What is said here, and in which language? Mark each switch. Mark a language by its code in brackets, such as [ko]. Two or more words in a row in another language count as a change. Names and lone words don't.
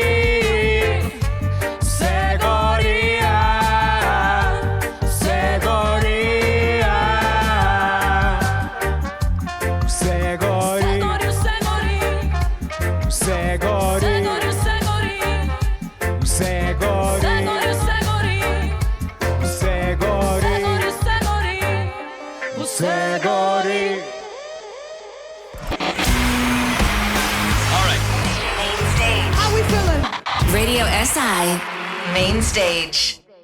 [sl] vse gori, vse gori, vse gori, vse gori, vse gori. Vse gori. [en] All right. Main Stage. How we feeling? Radio SI Main Stage.